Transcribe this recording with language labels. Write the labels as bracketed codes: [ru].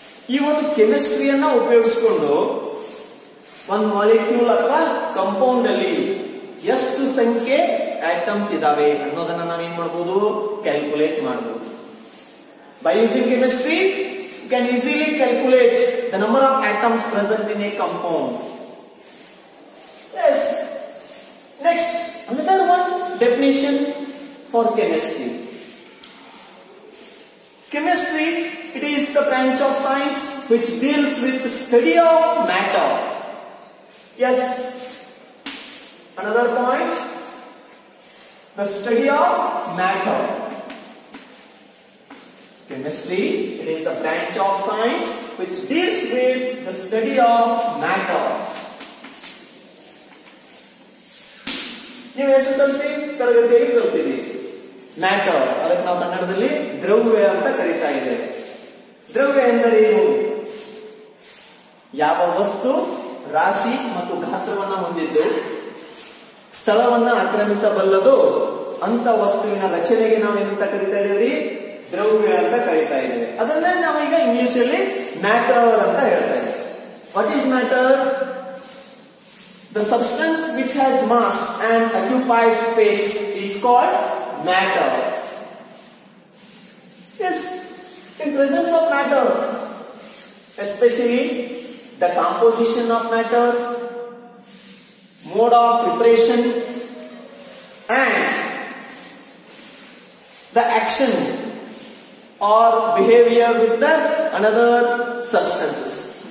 [kn] ಈ ಒಂದು ಕೆಮಿಸ್ಟ್ರಿಯನ್ನ ಉಪಯೋಗಿಸಿಕೊಂಡು ಒಂದು ಮಾಲಿಕ್ಯೂಲ್ ಅಥವಾ ಕಾಂಪೌಂಡ್ ಅಲ್ಲಿ ಎಷ್ಟು ಸಂಖ್ಯೆ ಆಟಮ್ಸ್ ಇದಾವೆ ಅನ್ನೋದನ್ನ ನಾವೇನ್ ಮಾಡಬಹುದು, ಕ್ಯಾಲ್ಕುಲೇಟ್ ಮಾಡಬಹುದು. [en] By using chemistry, you can easily calculate the number of atoms present in a compound. Yes. Next, another one definition for chemistry. Chemistry, it is the branch of science which deals with the study of matter. Yes. Another point, the study of matter. Chemistry, it is the branch of science which deals with the study of matter. [kn] ನೀವು SSLC ತರಗತಿಯಲ್ಲಿ ಕಲಿತಿದ್ದೀರಿ matter, ಅದಕ್ಕೆ ನಾವು ಕನ್ನಡದಲ್ಲಿ ದ್ರವ್ಯ ಅಂತ ಕರೀತಾ ಇದ್ದೇವೆ. ದ್ರವ್ಯ ಎಂದರೇನು? ಯಾವ ವಸ್ತು ರಾಶಿ ಮತ್ತು ಗಾತ್ರವನ್ನ ಹೊಂದಿದ್ದು ಸ್ಥಳವನ್ನ ಆಕ್ರಮಿಸಬಲ್ಲದು ಅಂತ ವಸ್ತುವಿನ ರಚನೆಗೆ ನಾವು ಏನಂತ ಕರೀತಾ ಇದ್ದೇವೆ? ದ್ರವ್ಯ ಅಂತ ಕರೀತಾ ಇದ್ದೇವೆ. ಅದನ್ನೇ ನಾವು ಈಗ ಇಂಗ್ಲಿಷ್ ಅಲ್ಲಿ ಮ್ಯಾಟರ್ ಅಂತ ಹೇಳ್ತಾ ಇದ್ದೇವೆ. [en] What is matter? The substance which has mass and occupied space is called matter. Yes, in presence of matter, especially the composition of matter, mode of preparation, and the action or behavior with the another substances.